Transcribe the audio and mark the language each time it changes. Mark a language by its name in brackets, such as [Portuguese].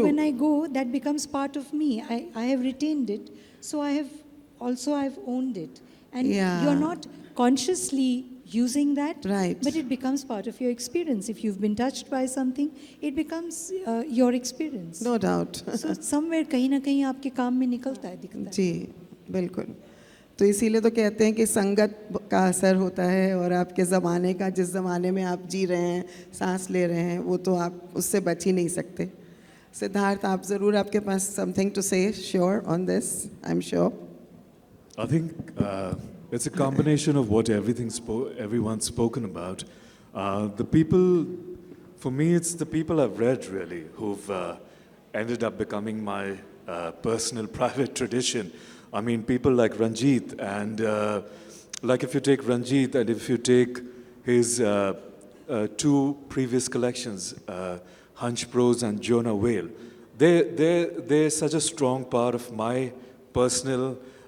[English] so when I go, that becomes part of me. I have retained it, so I've owned it. And Yeah. you're not consciously using that, Right. but it becomes part of your experience. If you've been touched by something, it becomes your experience. No doubt. So somewhere [Hindi] कहीं ना कहीं आपके काम में निकलता है, दिखता है. जी बिल्कुल. तो इसीलिए तो कहते हैं कि संगत का असर होता है, और आपके ज़माने का, जिस ज़माने में आप जी रहे हैं, सांस ले रहे हैं, वो तो आप उससे बच ही नहीं सकते. सिद्धार्थ, आप ज़रूर, आपके पास [English] Something to say sure on this, I am sure. I think it's a combination of what everyone's spoken about. The people, for me, it's the people I've read really who've ended up becoming my personal private tradition. I mean, people like Ranjit, and like if you take Ranjit and if you take his two previous collections, Hunchprose and Jonahwhale, they're such a strong part of my personal